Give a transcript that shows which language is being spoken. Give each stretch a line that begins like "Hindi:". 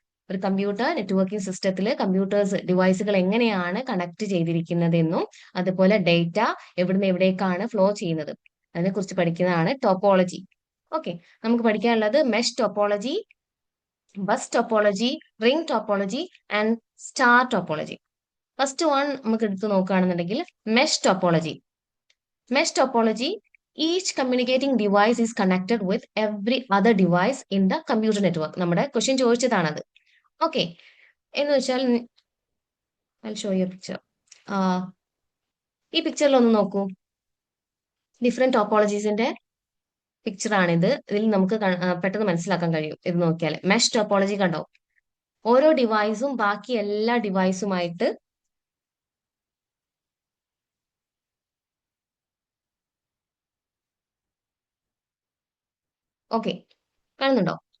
Malayalam: ഒരു computer networking സിസ്റ്റത്തിൽ computers ഡിവൈസുകൾ എങ്ങനെയാണ് കണക്ട് ചെയ്തിരിക്കുന്നതെന്നും അതുപോലെ ഡേറ്റ എവിടുന്ന് എവിടേക്കാണ് ഫ്ലോ ചെയ്യുന്നത് അതിനെക്കുറിച്ച് പഠിക്കുന്നതാണ് ടോപ്പോളജി. ഓക്കെ, നമുക്ക് പഠിക്കാനുള്ളത് mesh topology, bus topology, ring topology and star topology. First one നമുക്ക് എടുത്ത് നോക്കുകയാണെന്നുണ്ടെങ്കിൽ mesh topology.
English: Mesh topology, each communicating device is connected with every other device in the computer network.
Malayalam: നമ്മുടെ question ചോദിച്ചതാണത്. Okay, എന്ന് വെച്ചാൽ
English: I'll show you a picture.
Malayalam: ഈ പിക്ചറിൽ ഒന്ന് നോക്കൂ. ഡിഫറെന്റ് ടോപ്പോളജീസിന്റെ പിക്ചർ ആണിത്. ഇതിൽ നമുക്ക് പെട്ടെന്ന് മനസ്സിലാക്കാൻ കഴിയും ഇത് നോക്കിയാൽ. മെഷ് ടോപ്പോളജി കണ്ടോ? ഓരോ ഡിവൈസും ബാക്കി എല്ലാ ഡിവൈസുമായിട്ട് ഓക്കെ കാണുന്നുണ്ടോ?